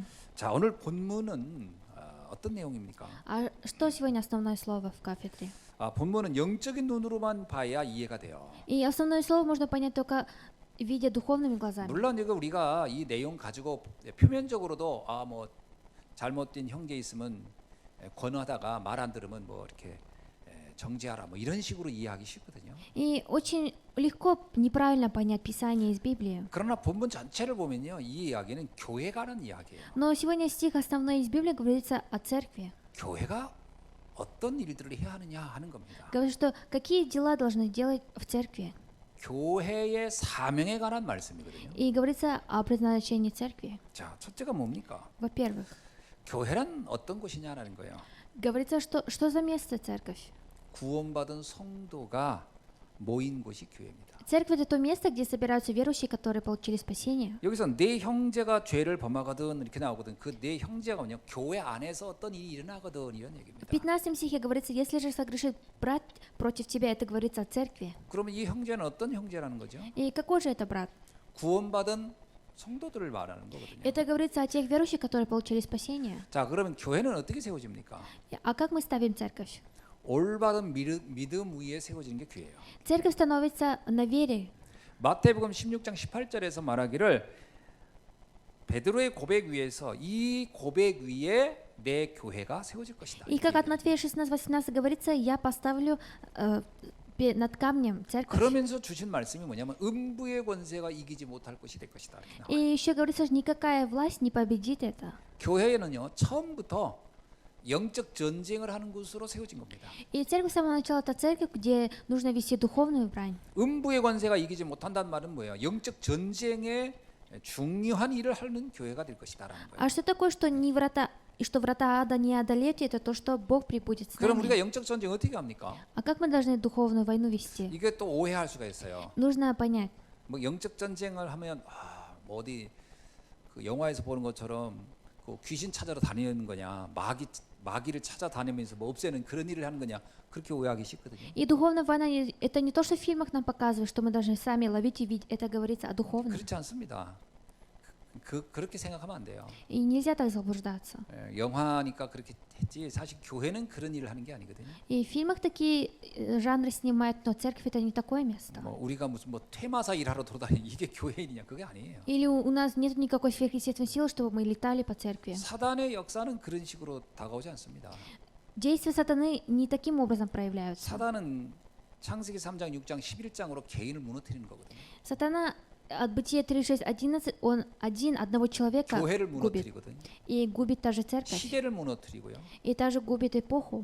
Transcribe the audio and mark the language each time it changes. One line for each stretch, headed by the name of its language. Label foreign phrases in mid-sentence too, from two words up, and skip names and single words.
Korean: 자 오늘 본문은 어떤 내용입니까?
Russian: А что сегодня основное слово в кафедре?
Korean: 본문은 영적인 눈으로만 봐야 이해가 돼요.
Russian: И основное слово можно понять только видя духовными глазами.
Korean: 물론 이거 우리가 이 내용 가지고 표면적으로도 뭐 잘못된 형제 있으면 권하다가 말 안 들으면 뭐 이렇게 정죄하라 뭐 이런 식으로 이해하기 쉽거든요.
Russian: И очень легко неправильно понять Писание из Библии.
Korean: 그러나 본문 전체를 보면요, 이 이야기는 교회 가는 이야기예요.
Russian: Но сегодня стих основной из Библии говорится о церкви.
Korean: 교회가 어떤 일들을 해야 하느냐 하는 겁니다.
Russian: Говорит, что какие дела должны делать в церкви.
Korean: 교회의 사명에 관한 말씀이거든요.
Russian: И говорится о предназначении церкви.
Korean: 자, 첫째가 뭡니까?
Russian: Во-первых,
Korean: 교회란 어떤 곳이냐라는 거예요.
Russian: говорится, что за место церковь?
Korean: 구원받은 성도가 모인 곳이 교회입니다.
Russian: Церковь это то место, где собираются верующие, которые получили спасение.
Korean: 여기서 내 형제가 죄를 범하거든 이렇게 나오거든. 그 내 형제가 뭐냐? 교회 안에서 어떤 일이 일어나거든 이런 얘기입니다.
Russian: В 15 стихе говорится, если же согрешит брат против тебя, это говорится о церкви.
Korean: 그러면 이 형제는 어떤 형제라는 거죠?
Russian: И какой же это брат?
Korean: 구원받은 성도들을 말하는 거거든요.
Russian: Это говорится о тех верующих, которые получили спасение.
Korean: 자, 그러면 교회는 어떻게 세워집니까?
Russian: А как мы ставим церковь?
Korean: 올바른 믿음 위에 세워지는 게 교회예요.
Russian: Церковь становится на вере.
Korean: 마태복음 16장 18절에서 말하기를 베드로의 고백 위에서 이 고백 위에 내 교회가 세워질 것이다.
Russian: И как от Матфея 16:18 говорится, я поставлю над камнем церковь.
Korean: 그러면서 주신 말씀이 뭐냐면 음부의 권세가 이기지 못할 것이 될 것이다. 이렇게 나와요.
Russian: И еще говорится, что никакая власть не победит это.
Korean: 교회는요 처음부터 영적 전쟁을 하는 곳으로 세워진 겁니다.
Russian: И церковь с самого начала это церковь, где нужно вести духовную брань.
Korean: 음부의 권세가 이기지 못한다는 말은 뭐예요? 영적 전쟁에 중요한 일을 하는 교회가 될 것이다라는 거예요.
Russian: А что такое, что не врата, и что врата ада не одолеют, это то, что Бог прибудет с
Korean: 그럼 우리가
Russian: нами.
Korean: 영적 전쟁 어떻게 합니까?
Russian: А как мы должны духовную войну вести?
Korean: 이게 또 오해할 수가 있어요.
Russian: Нужно понять.
Korean: 뭐 영적 전쟁을 하면 뭐 어디 그 영화에서 보는 것처럼 그 귀신 찾아러 다니는 거냐, 마귀를 찾아다니면서 뭐 없애는 그런 일을 하는 거냐, 그렇게 오해하기 쉽거든요.
Russian: И духовная война это не то, что в фильмах нам показывают, что мы должны сами ловить и видеть. Это говорится о духовном.
Korean: 그렇지 않습니다. 그렇게 생각하면 안 돼요.
Russian: И нельзя так заблуждаться.
Korean: 영화니까 그렇게 했지 사실 교회는 그런 일을 하는 게 아니거든요.
Russian: И в фильмах такие жанры снимают, но церковь это не такое место.
Korean: 뭐 우리가 무슨 뭐 퇴마사 일하러 돌아다니 이게 교회 일이냐 그게 아니에요.
Russian: Или у нас нет никакой сверхъестественной силы, чтобы мы летали по церкви.
Korean: 사단의 역사는 그런 식으로 다가오지 않습니다.
Russian: Действия сатаны не таким образом проявляются.
Korean: 사단은 창세기 3장, 6장, 11장으로 개인을 무너뜨리는 거거든요.
Russian: Сатана от Бытия 3:6-11 он одного человека
Korean: 교회를
Russian: губит.
Korean: 무너뜨리거든요.
Russian: И губит также церковь.
Korean: 시대를 무너뜨리고요.
Russian: И также губит эпоху.